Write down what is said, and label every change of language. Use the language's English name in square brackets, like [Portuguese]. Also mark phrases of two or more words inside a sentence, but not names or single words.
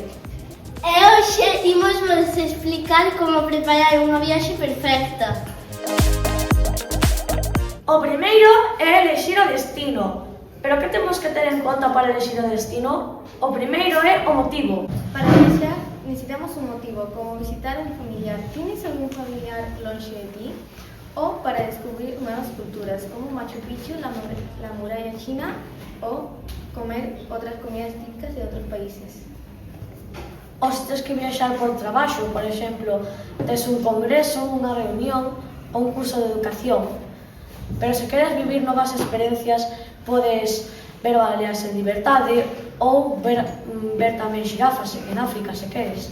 [Galician] E hoxe imos vos explicar como preparar unha viaxe perfecta. O primeiro é elexir o destino. Pero que temos que ter en conta para elexir o destino? O primeiro é o motivo. Para viaxar necesitamos un motivo, como visitar un familiar. [Spanish] Tienes algún familiar [Galician] lonxe de ti? [Spanish] O para descubrir nuevas culturas, como Machu Picchu, la muralla china, o comer otras comidas típicas de otros países. [Galician] Ou se tens que viaxar por traballo, por exemplo, tes un congreso, unha reunión ou un curso de educación. Pero se queres vivir novas experiencias, podes ver o Baleares en liberdade ou ver tamén xirafas en África, se queres.